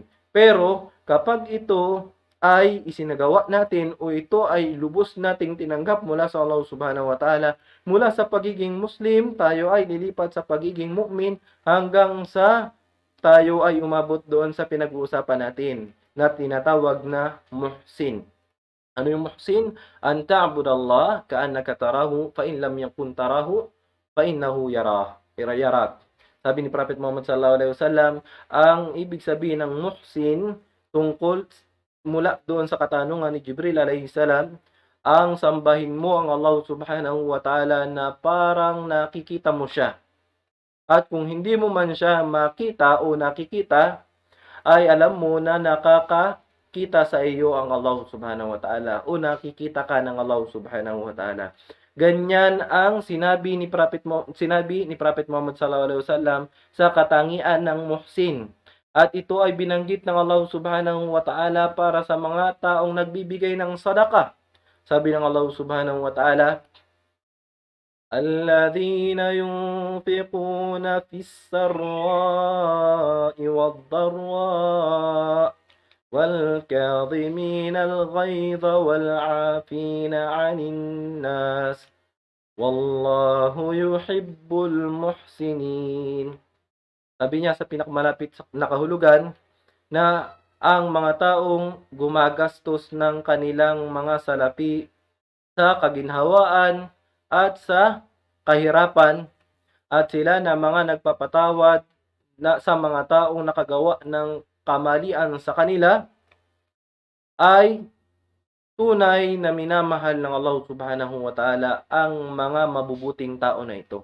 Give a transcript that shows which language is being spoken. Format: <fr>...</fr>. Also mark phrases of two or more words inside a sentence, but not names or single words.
<tl>Pero kapag ito ay isinagawa natin o ito ay lubos nating tinanggap mula sa Allah</tl> <ar>سبحانه وتعالى,</ar> <tl>mula sa pagiging Muslim, tayo ay lilipat sa pagiging mu'min hanggang sa tayo ay umabot doon sa pinag-uusapan natin na tinatawag na muhsin. Ano yung muhsin?</tl> <ar>أن تعبد الله كأنك تراه فإن لم يكن تراه فإنه يراك.</ar> <tl>Sabi ni Prophet Muhammad</tl> <ar>صلى الله عليه وسلم,</ar> <tl>ang ibig sabihin ng muhsin tungkol mula doon sa katanungan ni Jibril</tl> <ar>عليه السلام,</ar> <tl>ang sambahin mo ang Allah</tl> <ar>سبحانه وتعالى</ar> <tl>na parang nakikita mo siya. At kung hindi mo man siya makita o nakikita, ay alam mo na nakakakita sa iyo ang Allah</tl> <ar>سبحانه وتعالى</ar> <tl>o nakikita ka ng Allah</tl> <ar>سبحانه وتعالى.</ar> <tl>Ganyan ang sinabi ni Prophet Muhammad</tl> <ar>صلى الله عليه وسلم</ar> <tl>sa katangian ng muhsin. At ito ay binanggit ng Allah</tl> <ar>سبحانه وتعالى</ar> <tl>para sa mga taong nagbibigay ng sadaqah. Sabi ng</tl> <ar>الله سبحانه وتعالى, الذين ينفقون في السراء والضراء والكاظمين الغيظ والعافين عن الناس والله يحب المحسنين.</ar> <tl>Sabi niya sa pinakamalapit na kahulugan na ang mga taong gumagastos ng kanilang mga salapi sa kaginhawaan at sa kahirapan at sila na mga nagpapatawad na sa mga taong nakagawa ng kamalian sa kanila ay tunay na minamahal ng Allah</tl> <ar>سبحانه وتعالى</ar> <tl>ang mga mabubuting tao na ito.</tl>